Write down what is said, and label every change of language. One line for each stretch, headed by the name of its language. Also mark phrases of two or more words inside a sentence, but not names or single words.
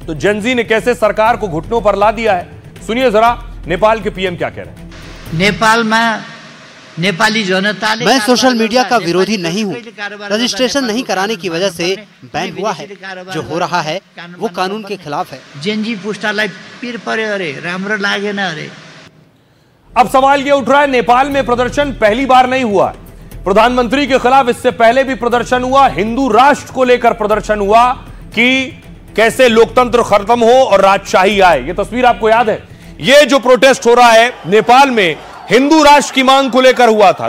Hindi: तो जेनजी ने कैसे सरकार को घुटनों पर ला दिया है, सुनिए जरा नेपाल के पीएम क्या कह रहे हैं। नेपाल में नेपाली जनता, मैं सोशल मीडिया का विरोधी नहीं हूँ। रजिस्ट्रेशन नहीं कराने की वजह से बैन हुआ है। जो हो रहा है वो कानून के खिलाफ है।
Nepali: जेनजी पुस्तालाई पीर पर्यो अरे, राम्रो लागेन अरे।
Hindi: अब सवाल यह उठ रहा है, नेपाल में प्रदर्शन पहली बार नहीं हुआ। प्रधानमंत्री के खिलाफ इससे पहले भी प्रदर्शन हुआ। हिंदू राष्ट्र को लेकर प्रदर्शन हुआ कि कैसे लोकतंत्र खत्म हो और राजशाही आए। यह तस्वीर आपको याद है। यह जो प्रोटेस्ट हो रहा है नेपाल में हिंदू राष्ट्र की मांग को लेकर हुआ था।